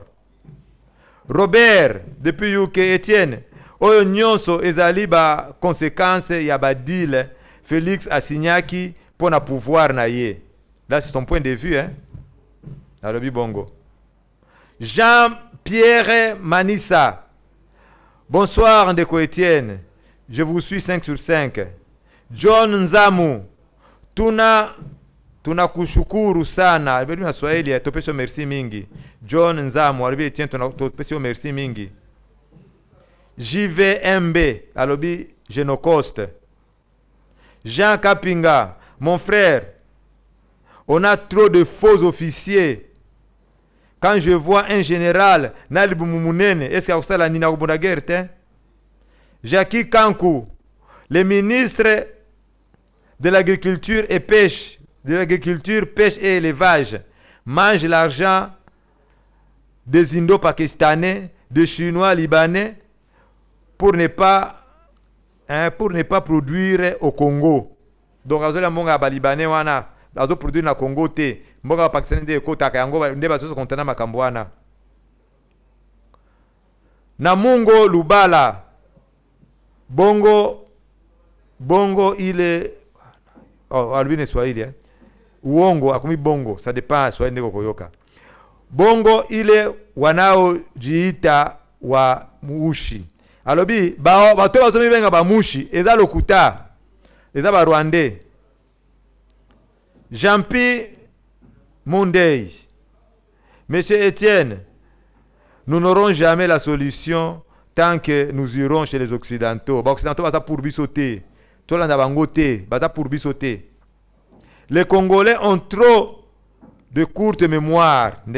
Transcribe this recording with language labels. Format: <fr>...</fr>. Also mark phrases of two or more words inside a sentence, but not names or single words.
<fr>Robert depuis UK Étienne,</fr> <ln>oyo nyonso ezali ba conséquence ya ba deal Félix asinyaki pour na pouvoir na ye.</ln> <fr>Là c'est ton point de vue hein.</fr> <ln>Alobi bongo. Jean-Pierre Manissa.</ln> <fr>Bonsoir Ndeko Étienne. Je vous suis 5 sur 5.</fr> <sw>John Nzamu. Tuna kushukuru sana.</sw> <ln>Alibedi na Swahili topesho merci mingi. John Nzamu alibedi Étienne topesho merci mingi. JVMB alobi Genocoste.</ln> <fr>Jean Kapinga, mon frère, on a trop de faux officiers. Quand je vois un général, est-ce qu'il y a la Nina Guerre? Jackie Kankou, le ministre de l'agriculture et pêche, pêche et élevage, mange l'argent des Indo-Pakistanais, des Chinois, Libanais, pour ne pas produire au Congo.</fr> <ln>Donc, azola monga ba Libanais wana, azo produire na Congo te. Mboga Pakistanais de kota ka yango nde bazo kontana makambo wana. Namungo Lubala. Bongo ile albine Swahili hein. Uongo akomi bongo,</ln> <fr>ça dépend</fr> <ln>Swahili ndeko koyoka.</ln> <sw>Bongo ile wanao jiita wa mushi.</sw> <ln>Alobi bato bazomi benga ba mushi eza lokuta. Eza ba Rwandais. Jean-Pi Mondei.</ln> <fr>Monsieur Étienne, nous n'aurons jamais la solution tant que nous irons chez les Occidentaux. Les Occidentaux vont pour bisoter. Les Congolais ont trop de courte mémoire.</fr>